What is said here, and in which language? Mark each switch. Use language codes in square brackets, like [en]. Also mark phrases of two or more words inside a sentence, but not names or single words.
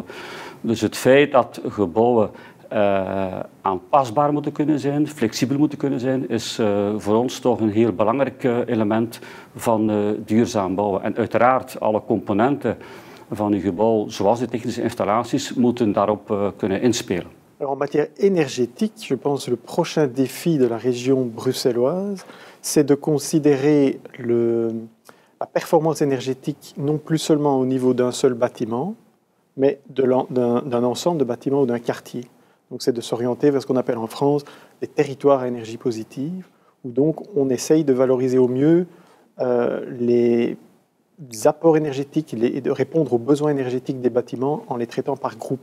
[nl] Dus het feit dat gebouwen aanpasbaar moeten kunnen zijn, flexibel moeten kunnen zijn, is voor ons toch een heel belangrijk element van duurzaam bouwen. En uiteraard alle componenten van uw gebouw, zoals de technische installaties, moeten daarop kunnen inspelen. [fr] Alors en matière énergétique, je pense que le prochain défi de la région bruxelloise, c'est de considérer la performance énergétique non plus seulement au niveau d'un seul bâtiment, mais d'un ensemble de bâtiments ou d'un quartier. Donc c'est de s'orienter vers ce qu'on appelle en France les territoires à énergie positive, où donc on essaye de valoriser au mieux les apports énergétiques et de répondre aux besoins énergétiques des bâtiments en les traitant par groupe.